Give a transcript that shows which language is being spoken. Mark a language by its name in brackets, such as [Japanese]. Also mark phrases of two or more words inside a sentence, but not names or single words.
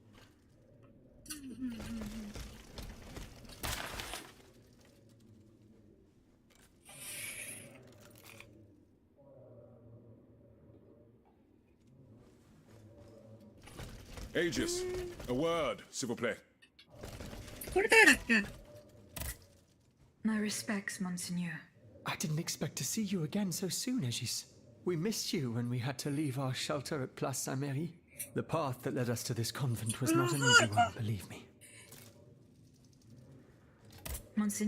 [English] Aegis, a word, [French] s'il vous plaît. [Japanese] これ誰だっけ？ [English] My respects, Monseigneur. I didn't expect to see you again so soon, Aegis. We missed you when we had to leave our shelter at Place Saint-Merry. The path that led us to this convent was not an easy one, believe me.